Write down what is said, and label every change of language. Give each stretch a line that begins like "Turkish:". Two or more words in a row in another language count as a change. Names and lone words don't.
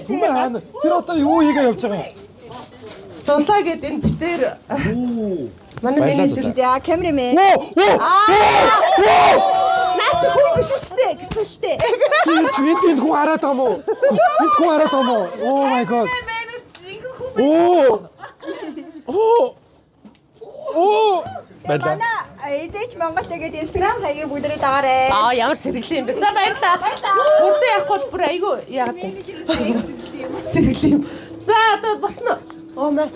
Mongolian: Түмээ хаана? Тэр одоо юу хийгээ явж байгаа юм? Зулаа гэд энэ битээр манай менежер за камерамэн. Наач хүн биш штэ гэсэн штэ. Чи энд хүн хараад байгаа мó? Энд хүн хараад байгаа мó?
English: Oh my god.
Mongolian: Баярлалаа. Эдэж Монгол тэгээд Instagram хаягийг бүгдээрээ дагаарай. Ямар сэргэлэн юм бэ? За баярлалаа. Бүрдээ явах бол бүр айгүй яагаад сэргэлэн. За одоо болсноо. Оо маа.